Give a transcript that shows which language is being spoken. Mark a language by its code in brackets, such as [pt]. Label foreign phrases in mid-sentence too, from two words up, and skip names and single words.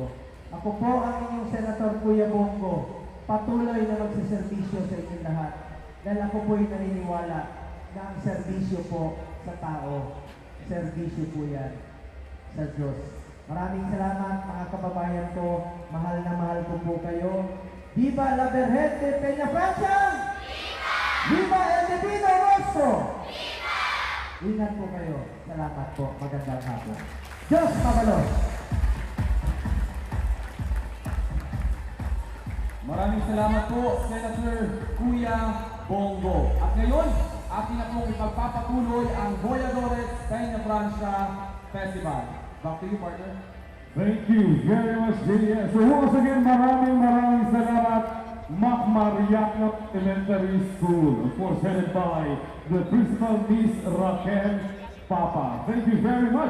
[tl] Ako po ang inyong Senator Kuya Bongo, patuloy na magsiservisyo sa inyong lahat dahil ako po'y naniniwala na ang serbisyo po sa tao, serbisyo po yan sa Diyos. Maraming salamat mga kababayan ko, mahal na mahal ko po kayo. [es] Viva la Virgen de Peñafrancia! Viva el Divino Rostro! Viva! [tl] Ingat po kayo. Salamat po. Magandang hapon. [bik] Diyos Mabalos! [tl] Maraming salamat po, Senator Kuya Bongo. At ngayon, atin na pong ipagpapatuloy ang Voyadores Peñafrancia Festival. [en] Back to you, partner. Thank you very much, JS. So once again, [tl] maraming salamat, [en] Macmariac Elementary School, for headed by the Principal, Miss Raquel Papa. Thank you very much.